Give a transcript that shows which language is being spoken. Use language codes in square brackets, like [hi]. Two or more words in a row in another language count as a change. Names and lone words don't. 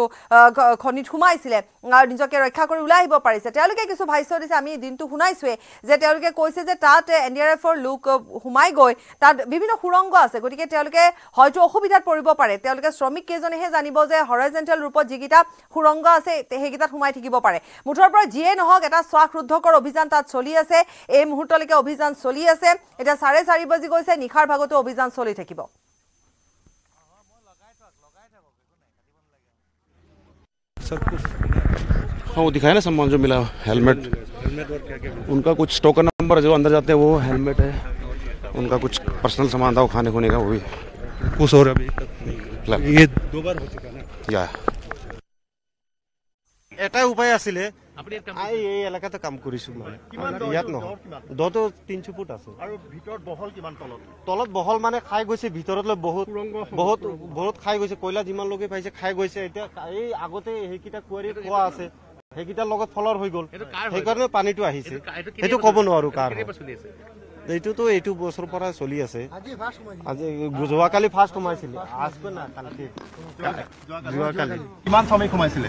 [as] খনিত সোমাইছিলে আৰু নিজকে ৰক্ষা কৰি ওলাই আহিব পাৰিছে তেওঁলোকে কিছু ভাষ্য দিছে আমি দিনটো শুনাইছোৱে যে তেওঁলোকে কৈছে যে তাত এনডিআৰএফৰ লোক সোমাই গৈ তাত বিভিন্ন সুৰংগ আছে গতিকে তেওঁলোকে হয়তো অসুবিধাত পৰিব পাৰে তেওঁলোকে শ্ৰমিক কেজনেহে জানিব যে হৰাইজেন্টাল ৰূপত যিকিটা সুৰংগ আছে সেইকিটাত সোমাই থাকিব পাৰে মুঠৰ পৰা যিয়ে নহওক এটা শ্বাসৰুদ্ধকৰ অভিযান তাত চলি আছে এই মুহূৰ্তলৈকে অভিযান চলি আছে এটা 4:30 বাজি গৈছে নিখাৰ ভাগতো অভিযান চলি থাকিব [hi] सब कुछ हाँ वो दिखाया ना सामान जो मिला हेलमेट और क्या उनका कुछ टोकन नंबर जो अंदर जाते हैं वो हेलमेट है उनका कुछ पर्सनल सामान था वो खाने खोने का वो भी कुछ और अभी ये 2 बार हो चुका ना या [as] এটা উপায় আছিল আপুনি এই এলেকাতে কাম কৰিছো মানে ইয়াত নহয় দতো 300 ফুট আছে আৰু ভিতৰত বহল কিমান তলত বহল মানে খাই গৈছে ভিতৰতলৈ বহুত খাই গৈছে কয়লা যিমান লোকে পাইছে খাই গৈছে এতিয়া এই আগতে হেকিটা কুৱাৰি কোৱা আছে হেকিটাৰ লগত ফলৰ হৈ গল সেইকাৰণে পানীটো আহিছে সেইটো ক'ব নোৱাৰো কাৰ এইটো বছৰ পৰা চলি আছে আজি যোৱাকালি ফাৰ্ষ্ট সোমাইছিল আজকে না কালি যোৱাকালি কিমান শ্ৰমিক সোমাইছিলে